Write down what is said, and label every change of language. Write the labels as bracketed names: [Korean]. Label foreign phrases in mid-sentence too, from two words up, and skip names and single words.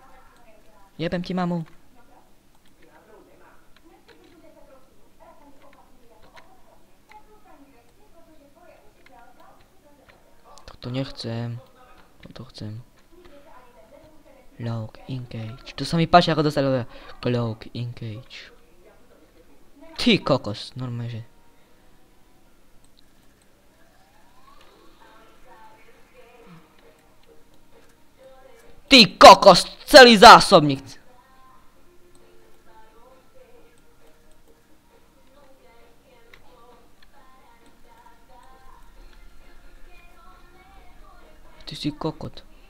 [Slovak] Jebem ti mamu. To nechcem. Toto chcem. [English] Lock in cage. [Slovak] To sa mi páči, ako dostali ľudia. [English] Lock in cage. [Slovak] Ty kokos, normálne, že. Ty kokos, celý zásobník. Ty si kokot.